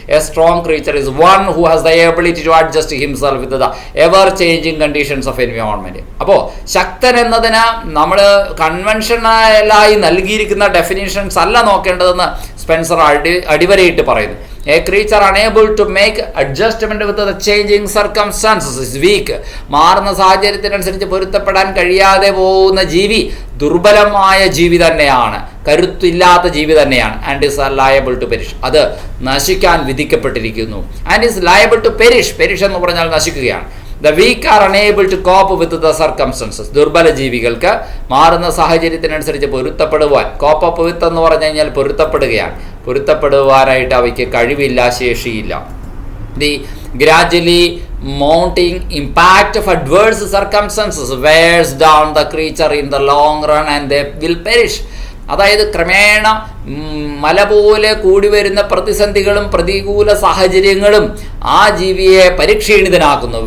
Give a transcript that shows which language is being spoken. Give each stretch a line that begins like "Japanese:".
English: A strong creature is one who has the ability to adjust himself with the ever changing conditions of environment.
Malayalam: അപ്പോൾ ശക്തൻ എന്നതിന് നമ്മൾ കൺവെൻഷനലായി നൽകിയിരിക്കുന്ന definitions അല്ല നോക്കേണ്ടതെന്ന് Spencer അടിവരയിട്ട് പറയുന്നു.
English: A creature unable to make adjustment with the changing circumstances is weak.
Malayalam: മാറുന്ന സാഹചര്യത്തിനനുസരിച്ച് പൊരുത്തപ്പെടാൻ കഴിയാതെ പോകുന്ന ജീവി ദുർബലമായ ജീവി തന്നെയാണ്, കരുത്തില്ലാത്ത ജീവി തന്നെയാണ്.
English: and is liable to perish,
Malayalam: അത് നശിക്കാൻ വിധിക്കപ്പെട്ടിരിക്കുന്നു.
English: and is liable to perish,
Malayalam: perish എന്ന് പറഞ്ഞാൽ നശിക്കുകയാണ്.
English: The weak are unable to cope with the circumstances.
Malayalam: ദുർബല ജീവികൾക്ക് മാറുന്ന സാഹചര്യത്തിനനുസരിച്ച് പൊരുത്തപ്പെടുവാൻ, കോപ്പ് അപ്പ് വിത്ത് എന്ന് പറഞ്ഞു കഴിഞ്ഞാൽ പൊരുത്തപ്പെടുകയാണ്, പൊരുത്തപ്പെടുവാനായിട്ട് അവയ്ക്ക് കഴിവില്ല, ശേഷിയില്ല.
English: The gradually mounting impact of adverse circumstances wears down the creature in the long run and they will perish.
Malayalam: അതായത് ക്രമേണ മല പോലെ കൂടി വരുന്ന പ്രതിസന്ധികളും പ്രതികൂല സാഹചര്യങ്ങളും ആ ജീവിയെ പരിക്ഷീണിതനാക്കുന്നു.